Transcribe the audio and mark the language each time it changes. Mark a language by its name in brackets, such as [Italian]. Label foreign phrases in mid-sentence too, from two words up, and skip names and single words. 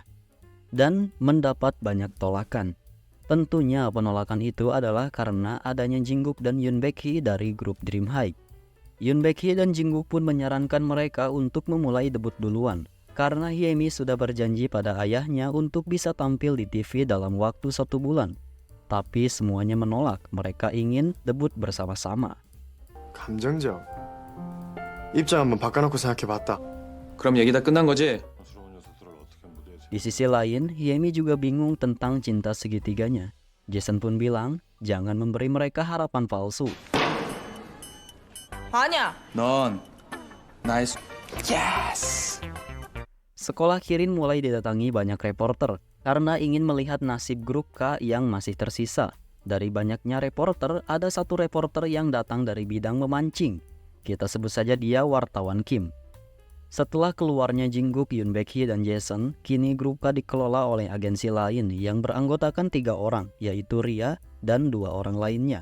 [Indonesian] Dan mendapat banyak tolakan. Tentunya penolakan itu adalah karena adanya Jinggook dan Yoon Baek-hee dari grup Dream High. Yoon Baek-hee dan Jinggook pun menyarankan mereka untuk memulai debut duluan. Karena Hyemi sudah berjanji pada ayahnya untuk bisa tampil di TV dalam waktu 1 bulan. Tapi semuanya menolak, mereka ingin debut bersama-sama. [Korean] 감정적. 입장 한번 바꿔놓고 생각해봤다. 그럼 얘기 다 끝난 거지? [Indonesian] Di sisi lain, Hyemi juga bingung tentang cinta segitiganya. Jason pun bilang, jangan memberi mereka harapan palsu. [Korean] 아니야. 넌 나의 [Indonesian] Sekolah Kirin mulai didatangi banyak reporter karena ingin melihat nasib grup K yang masih tersisa. Dari banyaknya reporter, ada satu reporter yang datang dari bidang memancing. Kita sebut saja dia wartawan Kim. Setelah keluarnya Jinggook, Yoon Baek-hee, dan Jason, kini grup K dikelola oleh agensi lain yang beranggotakan 3 orang, yaitu Ria dan 2 orang lainnya.